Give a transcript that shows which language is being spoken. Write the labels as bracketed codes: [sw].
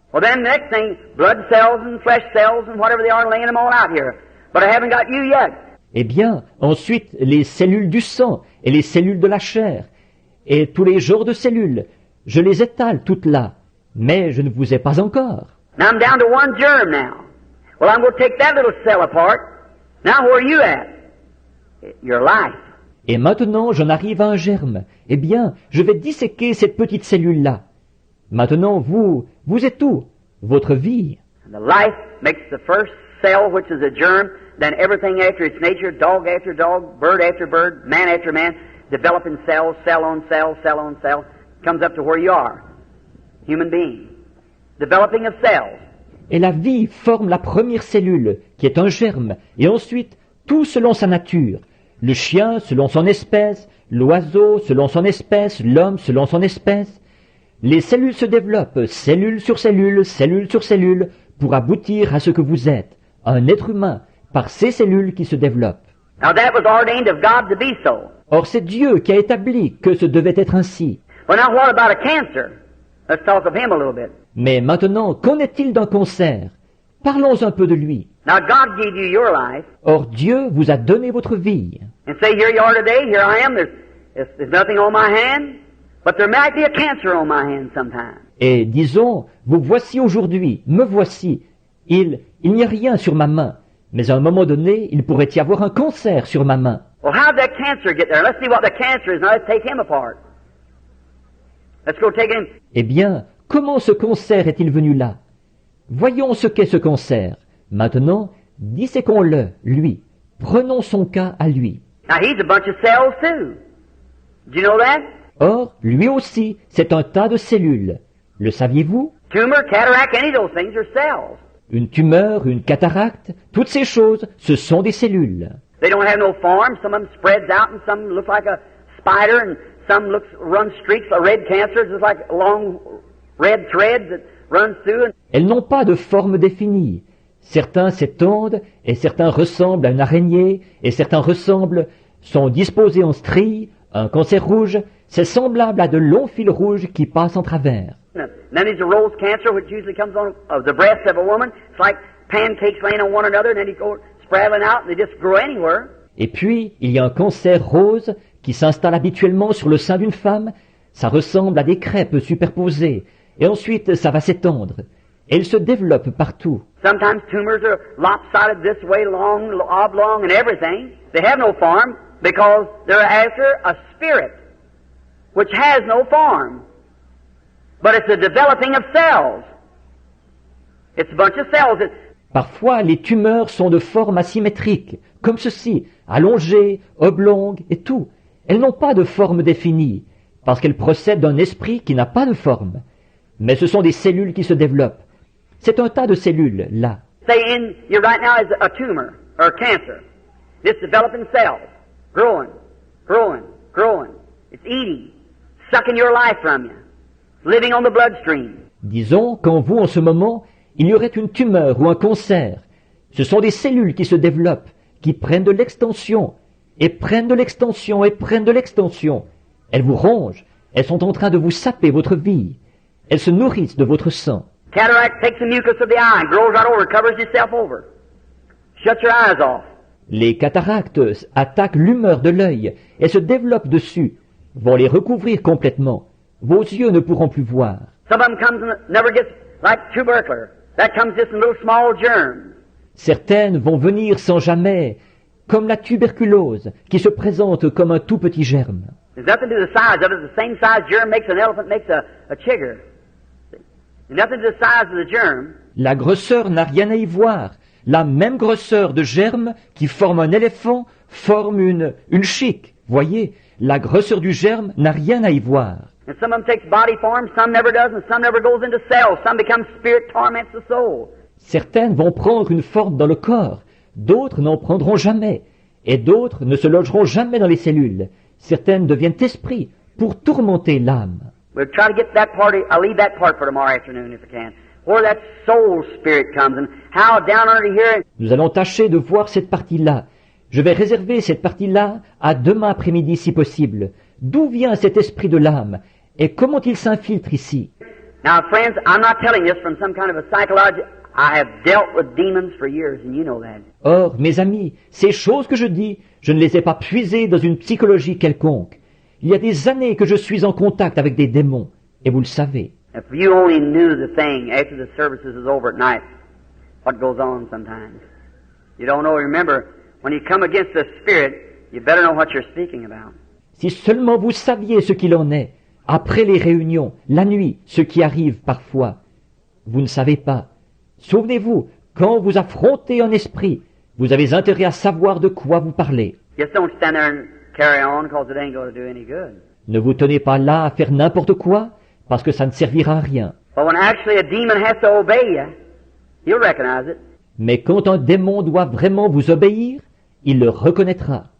[en] Well, then the next thing, blood cells and flesh cells and whatever they are, laying them all out here. But I haven't got you yet. [fr] Eh bien, ensuite, les cellules du sang et les cellules de la chair, et tous les genres de cellules, je les étale toutes là, mais je ne vous ai pas encore. [en] Now I'm down to one germ now. Well, I'm going to take that little cell apart. Now where are you at? Your life. [fr] Et maintenant, j'en arrive à un germe. Eh bien, je vais disséquer cette petite cellule-là. Maintenant, vous êtes où? Votre vie. [en] And the life makes the first cell, which is a germ, then everything after its nature, dog after dog, bird after bird, man after man, developing cells, cell on cell, cell on cell, comes up to where you are, human being. Developing of cells. [fr] Et la vie forme la première cellule, qui est un germe, et ensuite, tout selon sa nature. Le chien selon son espèce, l'oiseau selon son espèce, l'homme selon son espèce. Les cellules se développent, cellule sur cellule, cellule sur cellule, pour aboutir à ce que vous êtes, un être humain, par ces cellules qui se développent. [en] Now that was ordained of God to be so. [fr] Or c'est Dieu qui a établi que ce devait être ainsi. [en] Well, now what about a cancer? Let's talk of him a little bit. [fr] Mais maintenant, qu'en est-il d'un cancer? Parlons un peu de lui. [en] Now God gave you your life. [fr] Or Dieu vous a donné votre vie. [en] And say, here you are today, here I am, there's nothing on my hand, but there might be a cancer on my hand sometime. [fr] Et disons, vous voici aujourd'hui, me voici. Il n'y a rien sur ma main, mais à un moment donné, il pourrait y avoir un cancer sur ma main. [en] Well, how did that cancer get there? Let's see what the cancer is. Now let's take him apart. Let's go take him. [fr] Eh bien, comment ce cancer est-il venu là? Voyons ce qu'est ce cancer. Maintenant, disséquons-le, lui. Prenons son cas à lui. [en] Now he's a bunch of cells too. Do you know that? [fr] Or, lui aussi, c'est un tas de cellules. Le saviez-vous? [en] Tumor, cataract, any of those things are cells. [fr] Une tumeur, une cataracte, toutes ces choses, ce sont des cellules. [en] They don't have no form. Some of them spreads out and some look like a spider and some run streaks of red cancer, just like long red threads that runs through. [fr] Elles n'ont pas de forme définie. Certains s'étendent et certains ressemblent à une araignée et certains sont disposés en stries, un cancer rouge, c'est semblable à de longs fils rouges qui passent en travers. [en] And then there's a rose cancer, which usually comes on of the breast of a woman. It's like pancakes laying on one another, and then they go spraddling out, and they just grow anywhere. [fr] Et puis, il y a un cancer rose qui s'installe habituellement sur le sein d'une femme. Ça ressemble à des crêpes superposées. Et ensuite, ça va s'étendre. Et il se développe partout. [en] Sometimes tumors are lopsided this way, long, oblong, and everything. They have no form because they're after a spirit which has no form. But it's a developing of cells. It's a bunch of cells. [fr] Parfois, les tumeurs sont de forme asymétrique, comme ceci, allongées, oblongues et tout. Elles n'ont pas de forme définie, parce qu'elles procèdent d'un esprit qui n'a pas de forme. Mais ce sont des cellules qui se développent. C'est un tas de cellules, là. [en] Say in you right now is a tumor or a cancer. It's developing cells, growing, growing, growing. It's eating, sucking your life from you, living on the bloodstream. [fr] Disons qu'en vous, en ce moment, il y aurait une tumeur ou un cancer. Ce sont des cellules qui se développent, qui prennent de l'extension, et prennent de l'extension, et prennent de l'extension. Elles vous rongent, elles sont en train de vous saper votre vie. Elles se nourrissent de votre sang. [en] Cataract takes the mucus of the eye and grows right over, covers itself over. Shuts your eyes off. [fr] Les cataractes attaquent l'humeur de l'œil et se développent dessus, vont les recouvrir complètement. Vos yeux ne pourront plus voir. [en] Some of them comes and never gets like tubercular. That comes just in little small germs. [fr] Certaines vont venir sans jamais, comme la tuberculose, qui se présente comme un tout petit germe. [en] There's nothing to the size of it. The same size germ makes an elephant, makes a chigger. Nothing to the size of the germ. [fr] La grosseur n'a rien à y voir. La même grosseur de germe qui forme un éléphant forme une chique. Voyez, la grosseur du germe n'a rien à y voir. [en] And some of them takes body form, some never does, and some never goes into cells. Some becomes spirit, torments the soul. [fr] Certaines vont prendre une forme dans le corps, d'autres n'en prendront jamais, et d'autres ne se logeront jamais dans les cellules. Certaines deviennent esprits pour tourmenter l'âme. [en] We'll try to get that part. I'll leave that part for tomorrow afternoon if I can. Where that soul spirit comes and how down under here. [fr] Nous allons tâcher de voir cette partie-là. Je vais réserver cette partie-là à demain après-midi si possible. D'où vient cet esprit de l'âme et comment il s'infiltre ici? [en] Now, friends, I'm not telling this from some kind of a psychology. I have dealt with demons for years, and you know that. [fr] Or, mes amis, ces choses que je dis, je ne les ai pas puisées dans une psychologie quelconque. Il y a des années que je suis en contact avec des démons, et vous le savez. [en] If you only knew the thing after the services is over at night, what goes on sometimes. You don't know. Remember, when you come against the spirit, you better know what you're speaking about. [fr] Si seulement vous saviez ce qu'il en est, après les réunions, la nuit, ce qui arrive parfois. Vous ne savez pas. Souvenez-vous, quand vous affrontez un esprit, vous avez intérêt à savoir de quoi vous parlez. [en] Just don't stand there and carry on because it ain't going to do any good. [fr] Ne vous tenez pas là à faire n'importe quoi, parce que ça ne servira à rien. [en] But when actually a demon has to obey you, you'll recognize it. [fr] Mais quand un démon doit vraiment vous obéir, il le reconnaîtra.